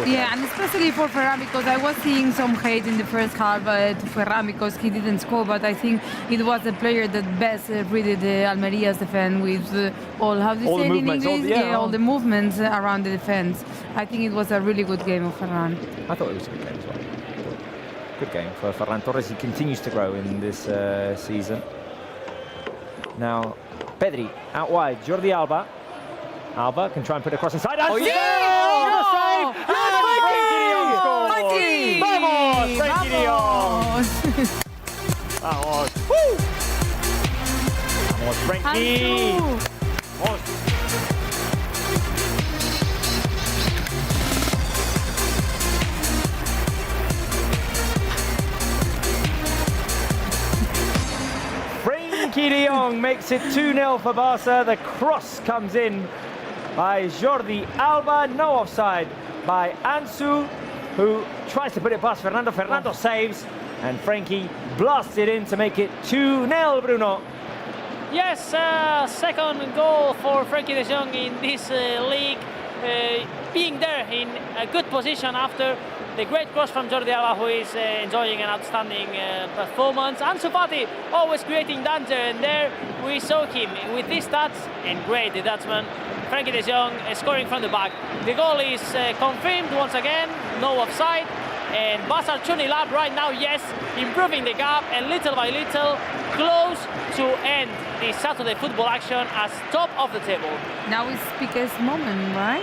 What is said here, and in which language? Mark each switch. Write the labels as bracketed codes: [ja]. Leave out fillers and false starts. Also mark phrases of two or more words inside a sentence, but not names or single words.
[en] Yeah, and especially for Ferran, because I was seeing some hate in the first half to Ferran because he didn't score, but I think it was the player that best read Almeria's defense with all the English? All the movements around the defense. I think it was a really good game of Ferran. I thought it was a good game as well. Good game for Ferran Torres. He continues to grow in this season. Now, Pedri out wide. Jordi Alba. Alba can try and put it across inside. Oh, yeah! Oh, no! Frenkie! Vamos, Frenkie de Jong! Vamos! Woo! Vamos, Frenkie! Vamos! Frenkie de Jong makes it 2-0 for Barca. The cross comes in by Jordi Alba, no offside by Ansu, who tries to put it past Fernando. Fernando saves, and Frenkie blasts it in to make it 2-0, Bruno. Yes, second goal for Frenkie de Jong in this league, being there in a good position after the great cross from Jordi Alba, who is enjoying an outstanding performance. Ansu Fati always creating danger, and there we saw him with these stats, and great, the Dutchman. Frenkie de Jong scoring from the back. The goal is confirmed once again, no offside. And Barca 2-0 up right now, yes, improving the gap, and little by little, close to end the Saturday football action as top of the table. Now it's Piqué's moment, right?